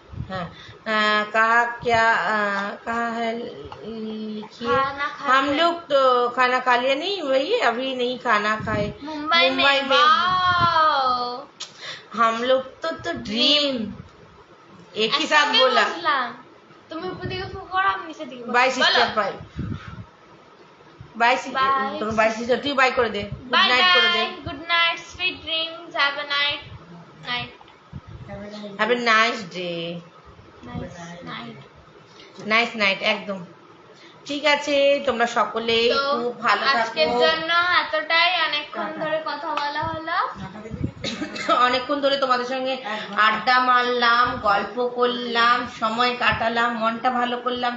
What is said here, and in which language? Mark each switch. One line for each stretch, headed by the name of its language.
Hindi: हाँ, कहा है लिखिए। हम लोग तो खाना खा लिया। नहीं वही, अभी नहीं खाना खाए। मुंबई में। वाओ, हम लोग तो ड्रीम एक ही साथ बोला।
Bangla: তুমি উপর দিকে করো, আমি নিচে দিকে।
English: bye sister, bye sister,
Bangla: তুই বাই করে দে, গুড নাইট করে দে।
English: Good night, sweet dreams, have a night have a nice day. Night
Bangla: night একদম ঠিক আছে। তোমরা সকলে খুব ভালো থাকো। আজকের জন্য এতটাই। অনেকক্ষণ ধরে কথা বলা হলো, অনেকক্ষণ ধরে তোমাদের সঙ্গে আড্ডা মারলাম, গল্প করলাম, সময় কাটালাম, মনটা ভালো করলাম।